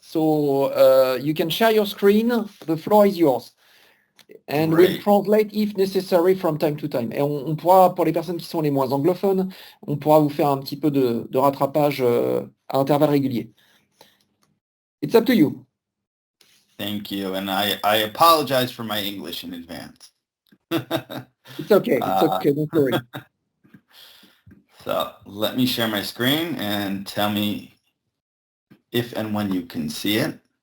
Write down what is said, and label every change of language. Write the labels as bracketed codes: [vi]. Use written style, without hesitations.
[en] So you can share your screen. The floor is yours. And we'll Great. translate if necessary from time to time. [fr] Et on pourra, pour les personnes qui sont les moins anglophones, on pourra vous faire un petit peu de rattrapage à intervalles réguliers. [en] It's up to you. Thank you. And I apologize for my English in advance. It's okay. It's okay. Don't worry. So let me share my screen and tell me if and when you can see it.